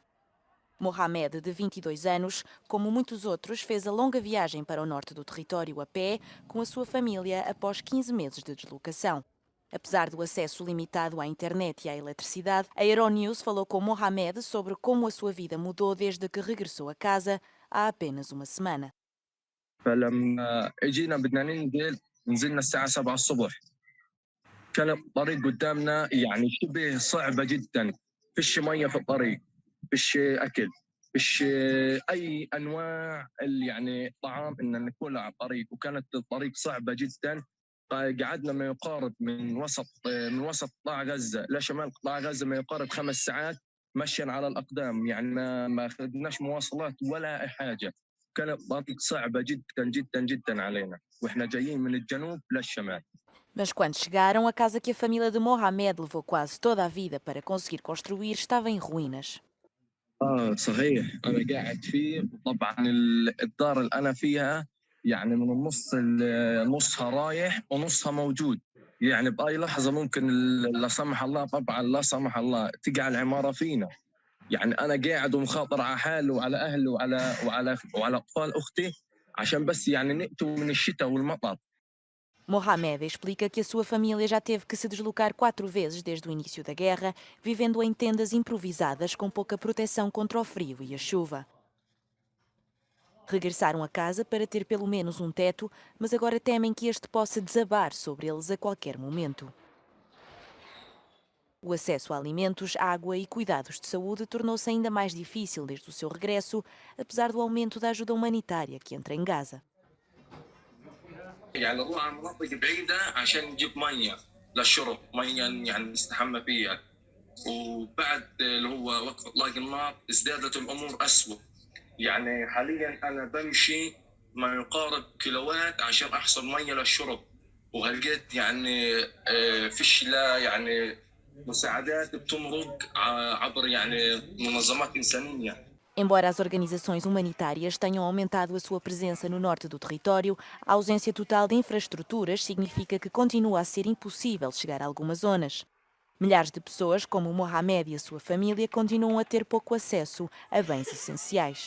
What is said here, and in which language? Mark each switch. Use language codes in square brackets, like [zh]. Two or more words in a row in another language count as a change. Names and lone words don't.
[pt] Mohamed, de 22 anos, como muitos outros, fez a longa viagem para o norte do território a pé com a sua família após 15 meses de deslocação. Apesar do acesso limitado à internet e à eletricidade, a Euronews falou com Mohamed sobre como a sua vida mudou desde que regressou a casa há apenas uma semana. [ar] فلما اجينا بدنا ننزل نزلنا الساعة 7 الصبح. كان الطريق قدامنا يعني شبه صعبة جدا، فيش مية في الطريق، فيش أكل، فيش أي أنواع يعني طعام إن ناكلها على الطريق، وكانت الطريق صعبة جدا. قعدنا ما يقارب من وسط قطاع غزة لشمال قطاع غزة ما يقارب 5 ساعات مشيا على الأقدام، يعني ما أخذناش مواصلات ولا أي حاجة. كانت طريق صعبة جدا جدا جدا علينا واحنا جايين من الجنوب للشمال. [pt] Mas quando chegaram, a casa que a família de Mohamed levou quase toda a vida para conseguir construir estava em ruínas. [ar] صحيح انا قاعد فيه. طبعا الدار اللي انا فيها يعني من النص نصها رايح ونصها موجود. يعني باي لحظه ممكن لا سمح الله، طبعا لا سمح الله، تقع العماره فينا. يعني انا قاعد ومخاطر على حالي وعلى اهلي وعلى اطفال اختي عشان بس يعني نأتوا من الشتاء والمطر. [pt] Mohamed explica que a sua família já teve que se deslocar 4 vezes desde o início da guerra, vivendo em tendas improvisadas com pouca proteção contra o frio e a chuva. Regressaram a casa para ter pelo menos um teto, mas agora temem que este possa desabar sobre eles a qualquer momento. O acesso a alimentos, água e cuidados de saúde tornou-se ainda mais difícil desde o seu regresso, apesar do aumento da ajuda humanitária que entra em Gaza. [ar] يعني نروح على مناطق بعيدة عشان نجيب مية للشرب، مية يعني نستحمى فيها. وبعد اللي هو وقف اطلاق النار ازدادت الامور اسوء. يعني حاليا انا بمشي ما يقارب كيلوات عشان احصل مية للشرب، وهلقيت يعني فيش لا يعني مساعدات بتمرق عبر يعني منظمات إنسانية. [pt] Embora as organizações humanitárias tenham aumentado a sua presença no norte do território, a ausência total de infraestruturas significa que continua a ser impossível chegar a algumas zonas. Milhares de pessoas, como Mohamed e a sua família, continuam a ter pouco acesso a bens essenciais.